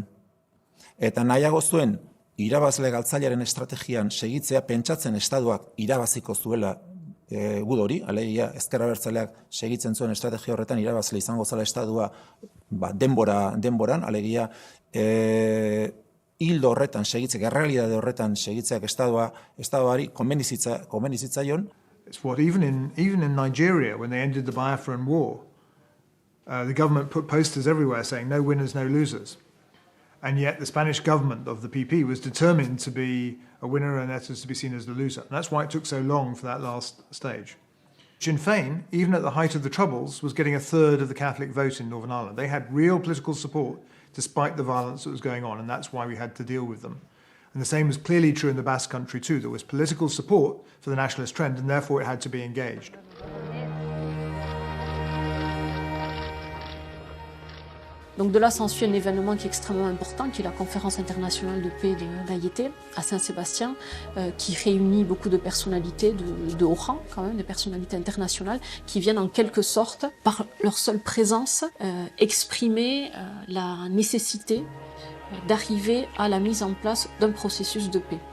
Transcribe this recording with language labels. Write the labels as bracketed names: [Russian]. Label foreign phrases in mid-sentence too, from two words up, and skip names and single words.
[Basque] Eta nahiago zuen, irabazle galtzailearen estrategian segitzea pentsatzen estatuak irabaziko zuela gud hori, alegia ezker abertzaleak segitzen zuen estrategia horretan irabazle izango zela estatua denboran, alegia hildo horretan segitzek, errealitate horretan segitzeak estatuari konbenizitzaion, [English] It's what even in Nigeria, when they ended the Biafran War, the government put posters everywhere saying no winners, no losers. And yet the Spanish government of the PP was determined to be a winner and that was to be seen as the loser. And that's why it took so long for that last stage. Sinn Féin, even at the height of the Troubles, was getting a third of the Catholic vote in Northern Ireland. They had real political support despite the violence that was going on, and that's why we had to deal with them. And the same was clearly true in the Basque Country too. There was political support for the nationalist trend, and therefore it had to be engaged. [French] Donc de là s'ensuit un événement qui est extrêmement important, qui est la conférence internationale de paix de l'AIT à Saint-Sébastien, qui réunit beaucoup de personnalités de haut rang, quand même, des personnalités internationales, qui viennent en quelque sorte, par leur seule présence, exprimer la nécessité d'arriver à la mise en place d'un processus de paix.